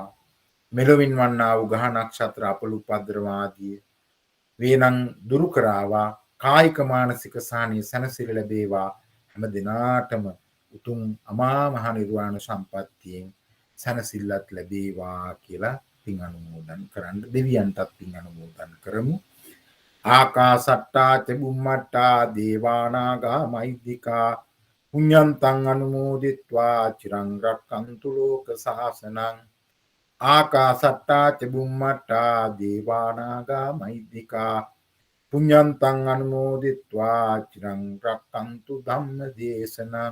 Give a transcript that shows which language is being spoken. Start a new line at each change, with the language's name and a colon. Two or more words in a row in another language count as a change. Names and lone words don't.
Sinhala: මෙලොවින් වන්නා වූ ග්‍රහ නක්ෂත්‍ර අපල උපද්‍රව ආදී වේනං දුරු කරාවා. කායික මානසික සාහනීය සැනසෙල්ල ලැබේවා. හැම දිනාටම උතුම් අමා මහ නිර්වාණ සම්පත්තියෙන් සැනසෙල්ලත් ලැබේවා කියලා පින් අනුමෝදන් කරන්න දෙවියන්ටත් පින් අනුමෝදන් කරමු.
Pali: ආකාසට්ටා ච බුම්මට්ටා දේවානාගා මහිද්దికා පුඤ්ඤන්තං අනුමෝදිත්වා චිරං රක්ඛන්තු ලෝක සාසනං. ආකාසට්ටා ච බුම්මට්ටා දේවානාගා මහිද්దికා පුඤ්ඤන්තං අනුමෝදිත්වා චිරං රක්ඛන්තු ධම්ම දේශනං.